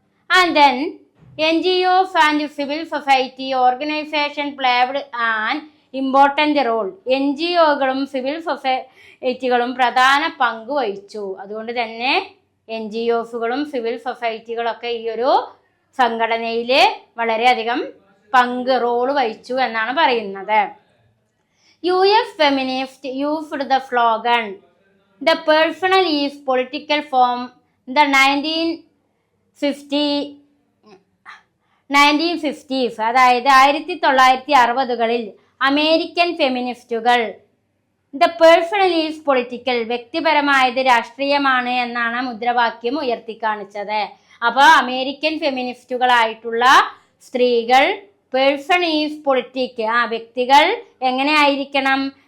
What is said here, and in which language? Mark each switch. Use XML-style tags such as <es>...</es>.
<en>And then NGOs and civil society organisation played an important role.</en> <ml>NGOകളും civil സൊസൈറ്റികളും പ്രധാന പങ്ക് വഹിച്ചു. അതുകൊണ്ട് തന്നെ NGOസുകളും സിവിൽ സൊസൈറ്റികളൊക്കെ ഈ ഒരു സംഘടനയിൽ വളരെയധികം റോള് വഹിച്ചു എന്നാണ് പറയുന്നത്.</ml> <en>US feminist used the slogan The personal is political from the 1950s.</en> <ml>അതായത് 1960കളിൽ American ഫെമിനിസ്റ്റുകൾ</ml> <en>the personal is political,</en> <ml>വ്യക്തിപരമായത് രാഷ്ട്രീയമാണ് എന്നാണ് മുദ്രാവാക്യം ഉയർത്തിക്കാണിച്ചത്. അപ്പോൾ അമേരിക്കൻ ഫെമിനിസ്റ്റുകളായിട്ടുള്ള സ്ത്രീകൾ</ml> <en>person is politic,</en> <ml>വ്യക്തികൾ എങ്ങനെ ആയിരിക്കണം?</ml>